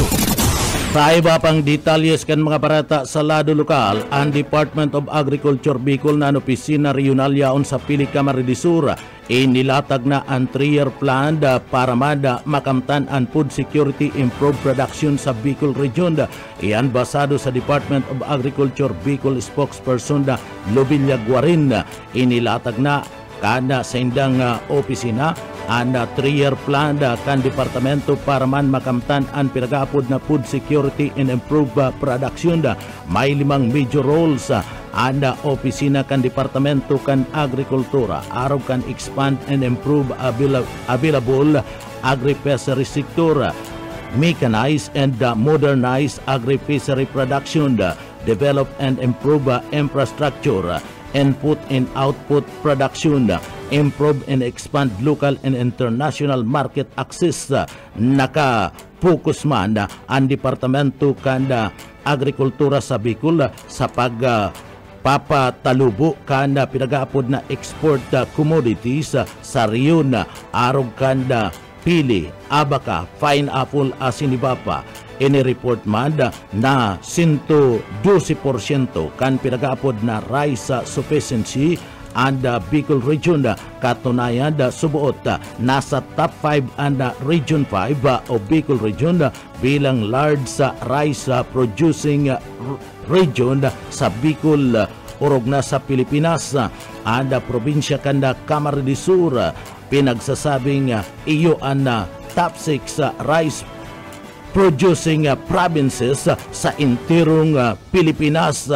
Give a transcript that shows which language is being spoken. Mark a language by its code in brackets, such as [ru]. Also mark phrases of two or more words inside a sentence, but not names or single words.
[bik] Sa iba pang detalyes kan mga barata sa lado lokal, ang Department of Agriculture Bicol na opisina regional yaon sa Pili Camarines Sur inilatag na ang 3-year plan para makamtan ang [en] food security improve production [bik] sa Bicol Region. Iyan basado sa Department of Agriculture Bicol spokesperson na Lobelia Guarin. Inilatag na kada sa indang opisina ang 3-year plan kan departamento para makamtan ang pinag-aapod na [en] food security and improve production. [bik] May 5 [en] major roles [bik] ang opisina kan departamento kan agrikultura araw kan [en] expand and improve available agri-fishery sector, mechanize and modernize agri-fishery production, develop and improve infrastructure, input and output production, improve and expand local and international market access. [bik] Naka-focus man ang departamento kan agrikultura sa Bicol sa papatalubo kan pinag-aapod na [en] export commodities [bik] sa riyon arog kan pili, abaka, pineapple, asin iba pa. Ini-report man na 112% kan pinag-aapod na [en] rice sufficiency [bik] and Bicol Region. Katunayan subuot nasa top 5 and Region 5 o Bicol Region bilang [en] large rice producing region [bik] sa Bicol urog na sa Pilipinas. And probinsya kanda Camarines Sur pinagsasabing iyo ang [en] top 6 rice producing provinces [bik] sa entirong Pilipinas.